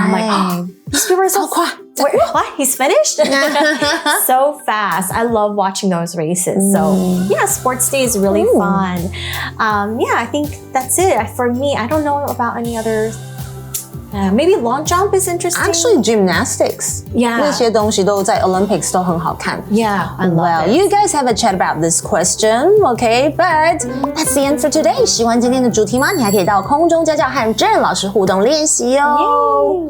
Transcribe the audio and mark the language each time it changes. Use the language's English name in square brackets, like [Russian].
[English] And I'm like, oh, these people are so Wait, what? He's finished? So fast. I love watching those races. So yeah, sports day is really fun. Yeah, I think that's it. For me, I don't know about any other. Maybe long jump is interesting. Actually, gymnastics. Yeah. [Chinese] 那些东西都在 Olympics 都很好看 [English] Yeah, I love Well, it. you guys have a chat about this question, okay? But that's the end for today. [Chinese] 喜欢今天的主题吗？你还可以到空中家教和郑老师互动练习哦。